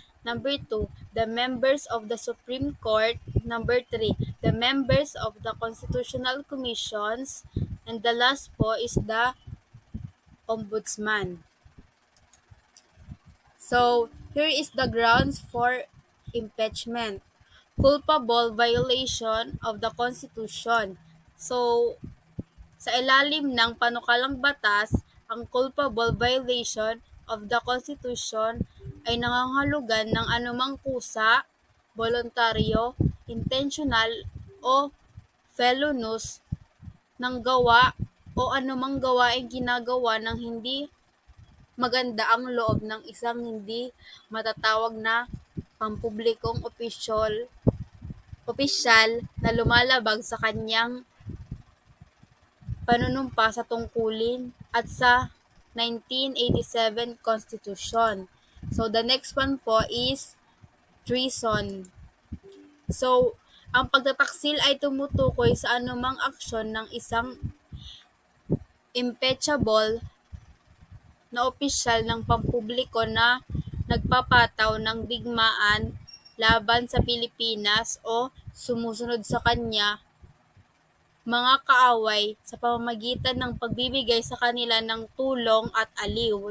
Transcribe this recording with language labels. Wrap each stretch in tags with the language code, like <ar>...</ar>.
<en>Number 2, the members of the Supreme Court. Number 3, the members of the Constitutional Commissions. And the last po is the Ombudsman. So, here is the grounds for impeachment. Culpable violation of the Constitution.</en> <tl>So, sa ilalim ng panukalang batas, ang</tl> <en>culpable violation of the Constitution</en> <tl>ay nangangahulugan ng anumang kusa, voluntaryo, intentional o felonious ng gawa o anumang gawaing ginagawa ng hindi maganda ang loob ng isang hindi matatawag na pampublikong opisyal na lumalabag sa kanyang panunumpa sa tungkulin at sa 1987 Constitution.</tl> <en>So, the next one po is treason.</en> <tl>So, ang pagtataksil ay tumutukoy sa anumang aksyon ng isang impeachable na opisyal ng pampubliko na nagpapataw ng digmaan laban sa Pilipinas o sumusunod sa kanya mga kaaway sa pamamagitan ng pagbibigay sa kanila ng tulong at aliw.</tl>